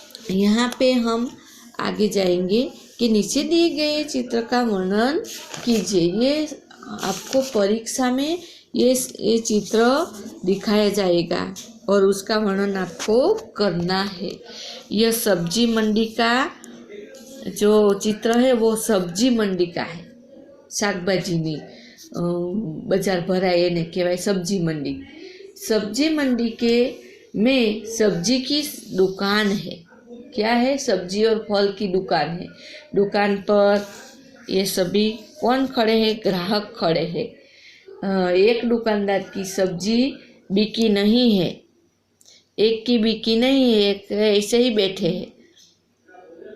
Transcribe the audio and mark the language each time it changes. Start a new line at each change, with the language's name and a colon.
Hindi: यहाँ पे हम आगे जाएंगे कि नीचे दिए गए चित्र का वर्णन कीजिए। ये आपको परीक्षा में ये चित्र दिखाया जाएगा और उसका वर्णन आपको करना है। यह सब्जी मंडी का जो चित्र है वो सब्जी मंडी का है।
Gujarati: શાકભાજીની બજાર ભરાય એને કહેવાય सब्जी मंडी।
Hindi: सब्जी मंडी के में सब्जी की दुकान है। क्या है? सब्जी और फल की दुकान है। दुकान पर ये सभी कौन खड़े हैं? ग्राहक खड़े हैं। एक दुकानदार की सब्जी बिकी नहीं है, एक की बिकी नहीं है, एक ऐसे ही बैठे हैं।